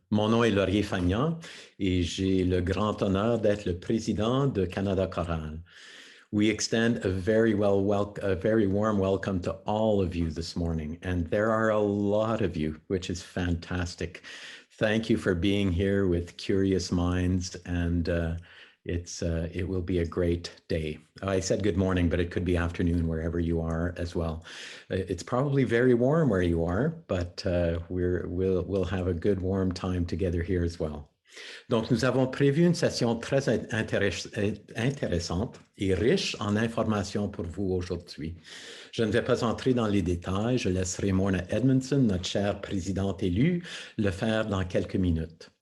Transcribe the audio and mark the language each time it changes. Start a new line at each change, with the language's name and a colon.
French: Mon nom est Laurier Fagnan et j'ai le grand honneur d'être le président de Canada Choral.
English: We extend a very warm welcome to all of you this morning, and there are a lot of you, which is fantastic. Thank you for being here with curious minds, and it will be a great day. I said good morning, but it could be afternoon wherever you are as well. It's probably very warm where you are, but we'll have a good warm time together here as well.
French: Donc, nous avons prévu une session très intéressante et riche en informations pour vous aujourd'hui. Je ne vais pas entrer dans les détails, je laisserai Morna Edmondson, notre chère présidente élue, le faire dans quelques minutes.